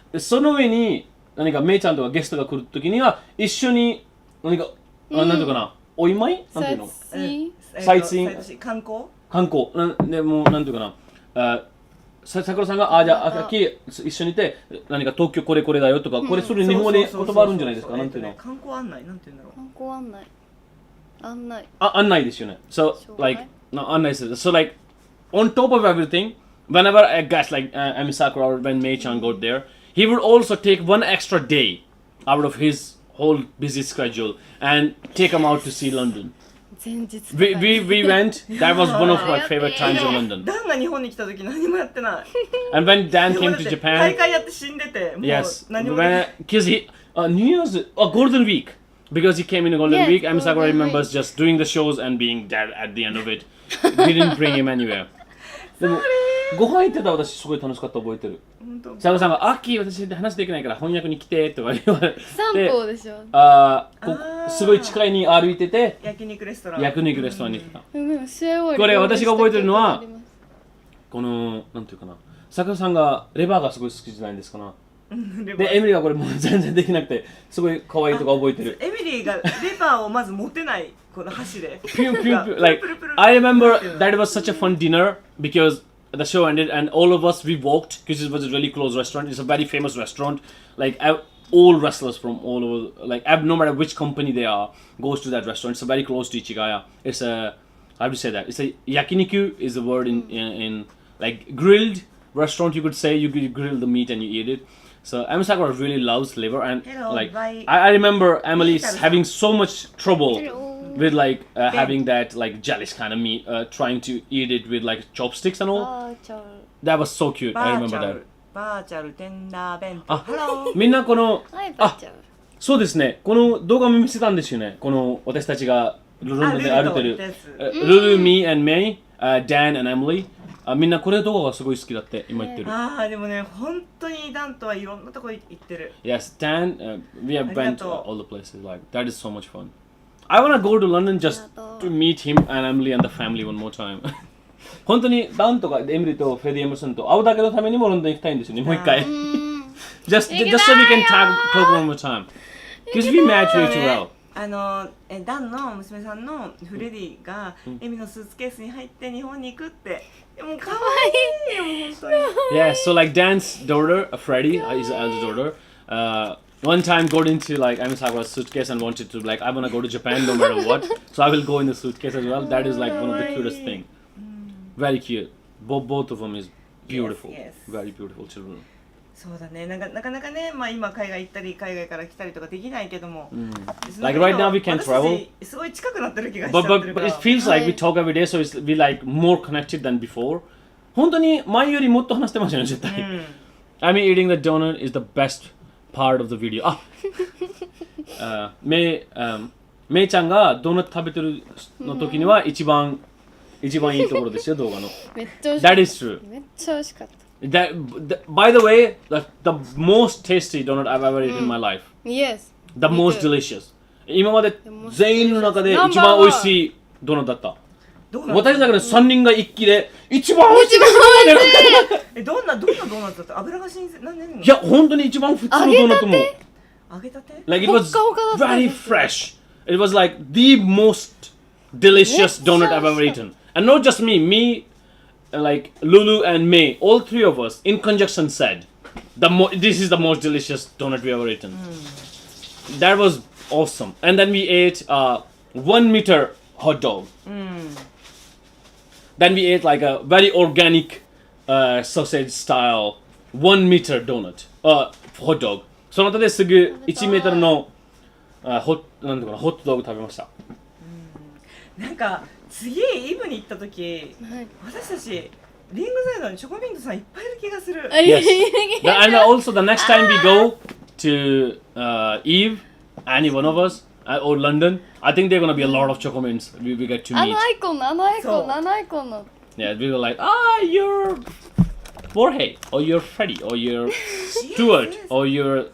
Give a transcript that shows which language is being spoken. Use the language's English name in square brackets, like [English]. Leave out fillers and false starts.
[Japanese] その上に何かメイちゃんとかゲストが来るときには一緒に何かなんていうかな、お祝いなんていうの、サイトシーン、観光でもうなんていうかな、桜さんがじゃあ秋一緒にいて何か東京これこれだよとか、これそれ日本語で言葉あるんじゃないですか、なんていうの、観光案内なんていうんだろう、観光案内案内ですよね。 [English] So like no, unnecessary. So like on top of everything, whenever a guest like Ami Sakura or when Mei-chan got there, he would also take one extra day out of his whole busy schedule and take him out to see London. We went. That was one of my favorite times in London. [Japanese] ダンが日本に来た時何もやってない。 [English] And when Dan came to [Japanese] 大 [English] Japan, [Japanese] 会やって死んでて、もう [English] yes, [Japanese] 何もできない。 [English] because he New Year's Golden Week. Because he came in a Golden Week, Ami Sakura remembers just doing the shows and being dead at the end of it. Didn't bring him anywhere. [Japanese] でもご飯行ってた私すごい楽しかった覚えてる。サグさんが「アッキー私話できないから翻訳に来て」とか言われて、散歩でしょ。すごい近いに歩いてて焼肉レストランに行ってた。ここれ私が覚えてるのはこのなんていうかな、サグさんがレバーがすごい好きじゃないですかな。でエミリーがこれもう全然できなくてすごい可愛いとか覚えてる。エミリーがレバーをまず持てないこの箸で。 [English] Like I remember that was such a fun dinner because the show ended and all of us we walked because it was a really close restaurant. It's a very famous restaurant. Like all wrestlers from all over, like no matter which company they are, goes to that restaurant. It's very close to Ichigaya. It's a how do you say that? It's a yakiniku is the word in like grilled restaurant. You could say you could grill the meat and you eat it. So Amy Sakura really loves liver and like I remember Emily having so much trouble with like having that like jellish kind of meat, trying to eat it with like chopsticks and all. That was so cute. I remember that. [Japanese] バーチャルテンダー弁当。ハロー。みんなこのはいバーチャルそうですね。この動画も見せたんですよね。この私たちがロンドンで歩いてるルル、 [English] me and May, Dan and Emily。 [Japanese] みんなこれ動画がすごい好きだって今言ってる。ああでもね本当にダンとはいろんなとこ行ってる。 [English] Yes, Dan, we have been to all the places. Like that is so much fun. I wanna go to London just to meet him and Emily and the family one more time. [Japanese] 本当にダンとかエミリーとフレディ・エムソンと会うだけのためにもロンドン行きたいんですよね。もう一回。 [English] just so we can talk one more time. Because we match really well. [Japanese] ダンの娘さんのフレディがエミのスーツケースに入って日本に行くって。もう可愛いよ本当に。 [English] Yeah, so like Dan's daughter, Freddie, his eldest daughter, one time got into like Amy Sakura's suitcase and wanted to like I wanna go to Japan no matter what. So I will go in the suitcase as well. That is like one of the cutest thing. Very cute. Both of them is beautiful. Yes. Very beautiful children. [Japanese] そうだね。なかなかね、まあ今海外行ったり海外から来たりとかできないけども。 [English] Like right now we can travel. [Japanese] すごい近くなってる気がしちゃってるから。 [English] But it feels like we talk every day, so it's we like more connected than before. [Japanese] 本当に前よりもっと話してましたよね絶対。 [English] I mean eating the donut is the best part of the video. [Japanese] めいちゃんがドーナツ食べてるの時には一番いいところですよ動画の。めっちゃ美味しかった。 [English] That is true. [Japanese] めっちゃ美味しかった。 [English] By the way, the most tasty donut I've ever eaten in my life. Yes. The most delicious. [Japanese] 今まで全員の中で一番美味しいドーナツだった。私だけで3人が一気で一番美味しいどんなドーナツだった？油が新鮮なんで？いや本当に一番普通のドーナツも揚げたて？ [English] Like it was very fresh. It was like the most delicious donut I've ever eaten. And not just me, like Lulu and May, all three of us in conjunction said, this is the most delicious donut we ever eaten. That was awesome. And then we ate 1 meter hot dog. Then we ate like a very organic sausage style 1 meter donut, hot dog. [Japanese] その後ですぐ1メートルのホットドッグ食べました。なんか次イブに行った時、私たちリングサイドにチョコミントさんいっぱいいる気がする。 [English] Yes. And also the next time we go to Eve, any one of us, or London, I think there are gonna be a lot of choco mints we get to meet. [Japanese] あのアイコンの。 [English] Yeah, we were like, you're Jorge, or you're Freddie, or you're Stuart, or you're